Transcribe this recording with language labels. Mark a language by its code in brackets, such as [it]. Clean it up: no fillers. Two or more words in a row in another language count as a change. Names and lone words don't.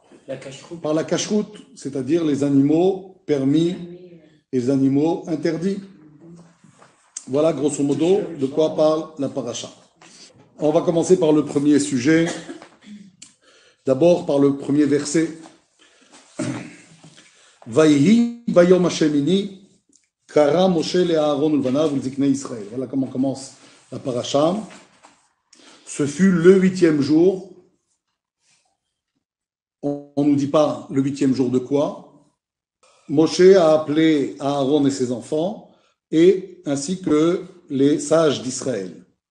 [fr] Par la cacheroute, c'est-à-dire les animaux permis et les animaux interdits. Voilà grosso modo de quoi parle la paracha. On va commencer par le premier sujet. D'abord par le premier verset. [he] ויהי ביום השמיני קרא משה לאהרן ולבניו ולזקני ישראל. [fr] Voilà comment commence la paracha. Ce fut le huitième jour. On ne nous dit pas le huitième jour de quoi. Moshe a appelé Aaron et ses enfants, et ainsi que les sages d'Israël.